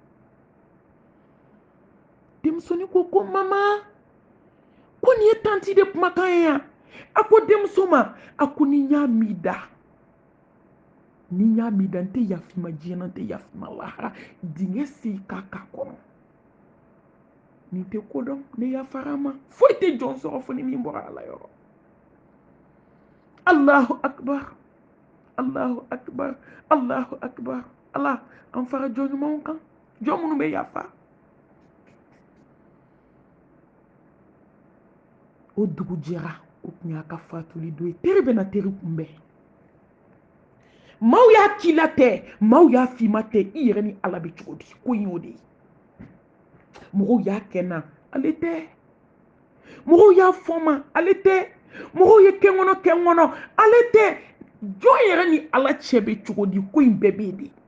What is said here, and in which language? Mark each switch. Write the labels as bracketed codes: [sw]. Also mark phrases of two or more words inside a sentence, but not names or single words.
[bm] denmusonin ko mama ko nin ye tanti de kumakan ye yan a ko denmuso ma a ko ni n y'a m'i da n tɛ yafi ma diɲɛ na n tɛ yafi ma lahara dingɛ sen k'a k'a kɔnɔ nin tɛ ko dɔn ne yafara ma foyi tɛ jɔn sɔrɔ fo ni min bɔra ala yɔrɔ [ar] الله أكبر الله أكبر الله أكبر [bm] ala an fara jɔn ɲumanw kan jɔn minnu bɛ yafa o dugu jɛra o tun y'a ka fatuli don ye teri bɛ na teri kunbɛn maaw y'a k'i la tɛ maaw y'a f'i ma tɛ i yɛrɛ ni ala bɛ cogo di ko in y'o de ye mɔgɔw y'a kɛ n na ale tɛ mɔgɔw y'a fɔ n ma ale tɛ mɔgɔw ye kɛ n kɔnɔ ale tɛ jɔn yɛrɛ ni ala cɛ bɛ cogo di ko in bɛɛ bɛ yen de